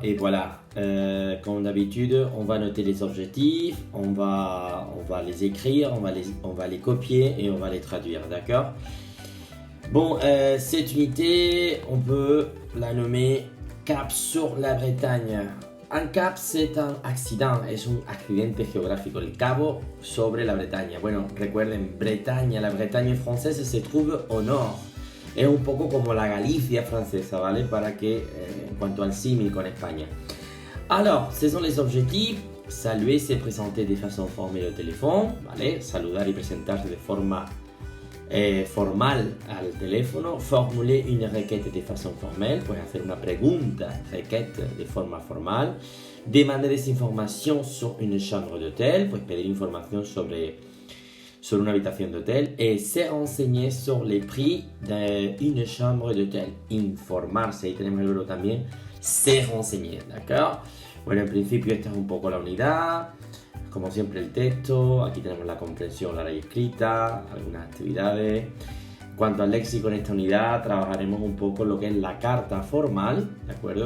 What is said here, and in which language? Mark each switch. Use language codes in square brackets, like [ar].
[fr] Et voilà, comme d'habitude, on va noter les objectifs, on va les écrire, on va les copier et on va les traduire, d'accord? Bon, cette unité, on peut la nommer Cap sur la Bretagne. Un cap, c'est un accident, [es] es un accidente geográfico, el cabo sobre la Bretaña. Bueno, recuerden, Bretaña, la Bretaña [fr] française se trouve au nord. [es] Es un poco como la Galicia francesa, ¿vale? Para que, en cuanto al símil con España. [fr] Alors, ce sont les objectifs. Saluer, c'est présenter de façon formelle au téléphone, ¿vale? [es] Saludar y presentarse de forma formal al teléfono. [fr] Formuler une requête de façon formelle, [es] puedes hacer una pregunta, requête de forma formal. [fr] Demander des informations sur une chambre d'hôtel, [es] puedes pedir información sobre una habitación de hotel. [fr] Et se renseigner sur les prix d'une chambre d'hôtel. [es] Informarse, ahí tenemos el verbo también, [fr] se renseigner, [es] ¿d'accord? Bueno, en principio esta es un poco la unidad. Como siempre el texto, aquí tenemos la comprensión oral y escrita, algunas actividades. En cuanto al léxico en esta unidad, trabajaremos un poco lo que es la carta formal, ¿de acuerdo?